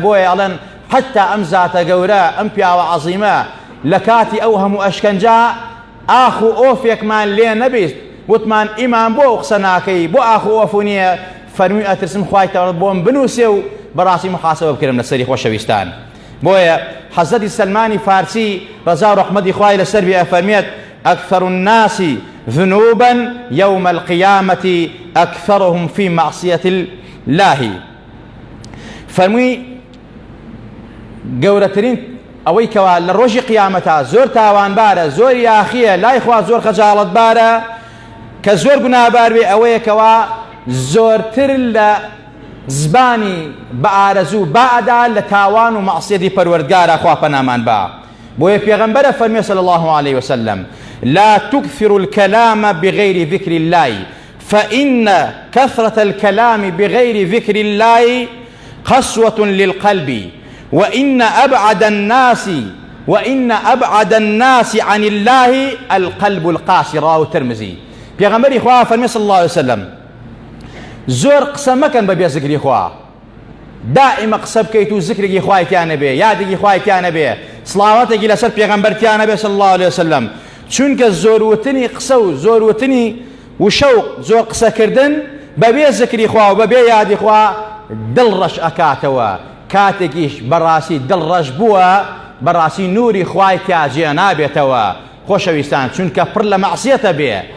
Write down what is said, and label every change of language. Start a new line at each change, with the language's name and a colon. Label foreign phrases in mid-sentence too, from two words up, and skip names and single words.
Central Kurdish: بۆیە ئەڵێن حتا ئەم زاتە گەورە، ئەم پیاوە عەزیمە لە کاتی ئەو هەموو ئەشکەنجا ئاخ و ئۆفێکمان لێ نەبیست وتمان ئیمان بۆ قسە ناکەی، بۆ ئاخ و ئۆف نییە، فەرمووی ئەترسم خوای تەعاڵا بۆم بنووسێ و بەڕاستی محاسبە بکرم لەسەری. خۆشەویستان، بۆیە حەزەتی سەلمانی فارسی ڕەزا و ڕەحمەتی خوای لەسەر بێ ئەفەرمێت
Arabic: أكثر الناس ذنوبا يوم القيامة أكثرهم في معصية الله.
Central Kurdish: فەرمووی گەورەترین ئەوەی کەوا لە ڕۆژی قیامەتە زۆر تاوانبارە، زۆر یاخیە، لای خوا زۆر خەجاڵەتبارە، کە زۆر گوناهبار بێ، ئەوەیە کەوا زۆرتر لە زبانی بە ئارەزوو بەعدا لە تاوان و مەعسیەتی پەروەردگارە، خوا پەنامان با. بۆیە پێغەمبەرە فەرمێ
Arabic: صلی الله عليه وسلم لا تكثر الكلام بغير ذكر الله فإن كثرة الكلام بغير ذكر الله قسوة للقلب وإن أبعد الناس عن الله القلب القاسي. رواه الترمذي.
Central Kurdish: پێغەمبەری خوا فەرمێ
Arabic: صلی الله عليه وسلم
Central Kurdish: زۆر قسە مەکەن بە بێ زیکری خوا، دائما قسە بکەیت و زیکرێکی خوایتیانە بێ، یادێکی خوایتیانە بێ، سڵاوەتێکی لەسەر پێغەمبەرتیانە بێ
Arabic: صلی الله عليه وسلم.
Central Kurdish: چونکە زۆروتنی قسە و زۆروتنی وشەوق زۆر قسەکردن بەبێ زکری خوا و بەبێ یادی خوا دڵڕەش ئەکاتەوە کاتێکیش بەڕاستی دڵڕەش بووە بەڕاستی نوری خوای تیاجێ نابێتەوە خۆشەویستان چونکە پڕ لە مەعسیەتە بێ